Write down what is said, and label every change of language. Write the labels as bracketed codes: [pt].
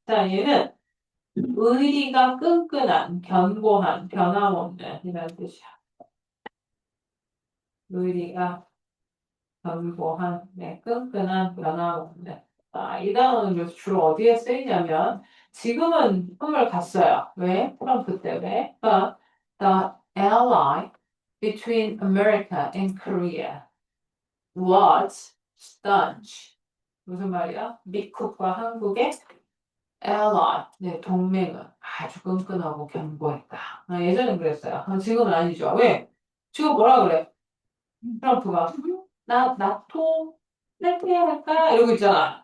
[ko] 자, 얘는 의리가 끈끈한, 견고한, 변함없는 이라는 뜻이야. 의리가 견고한, 네, 끈끈한, 변함없는. 아, 이 단어는 그래서 주로 어디에 쓰이냐면 지금은 꿈을 갔어요. 왜? 트럼프 때문에. [en] But the ally between America and Korea was staunch. [ko] 무슨 말이야? 미국과 한국의 ally, 네, 동맹은 아주 끈끈하고 견고했다. 아, 예전엔 그랬어요. 지금은 아니죠. 왜? 지금 뭐라 그래? 트럼프가 나토 탈퇴할까? 이러고 있잖아.